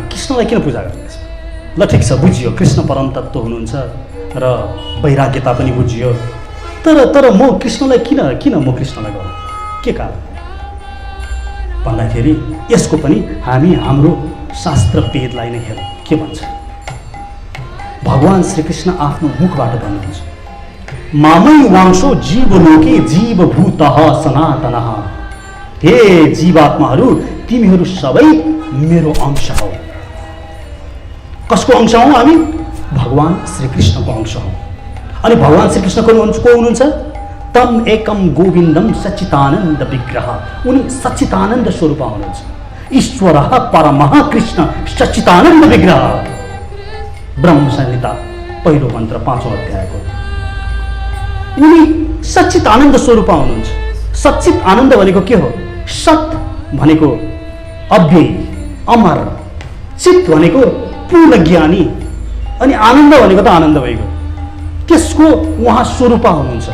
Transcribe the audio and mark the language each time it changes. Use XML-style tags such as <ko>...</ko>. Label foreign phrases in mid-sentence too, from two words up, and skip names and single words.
<ne>कृष्णलाई किन पूजा गर्दैछ? ल ठिक छ, बुझियो कृष्ण परम तत्त्व हुनुहुन्छ र वैराग्यता पनि बुझियो, तर म कृष्णलाई किन म कृष्णलाई गरौँ? के कारण भन्दाखेरि यसको पनि हामी हाम्रो शास्त्र वेदलाई नै हेरौँ। के भन्छ? भगवान श्रीकृष्ण आफ्नो मुखबाट भन्नुहुन्छ,</ne> <sa>मामै वांशो जीवलोके जीवभूतः सनातनः।</sa> <ne>हे जीवात्माहरू, तिमीहरू सबै मेरो अंश हौ। कसको अंश हौ हामी? भगवान श्रीकृष्णको अंश हौ। अनि भगवान श्रीकृष्ण को हुनुहुन्छ?</ne> <sa>तम एकम गोविन्दम सच्चिदानन्द विग्रह।</sa> <ne>उनी सच्चिदानन्द स्वरूप हुनुहुन्छ।</ne> <sa>ईश्वरः परमः कृष्ण सच्चिदानन्द विग्रह।</sa> <ne>ब्रह्म संहिता पहिलो मन्त्र 5औं अध्यायको। उनी सच्चित आनन्द स्वरूप हुनुहुन्छ। सच्चित आनन्द भनेको के हो? सत भनेको अव्यय अमर, चित भनेको पूर्ण ज्ञानी, अनि आनन्द भनेको त आनन्द भएको, त्यसको उहाँ स्वरूप हुनुहुन्छ।</ne>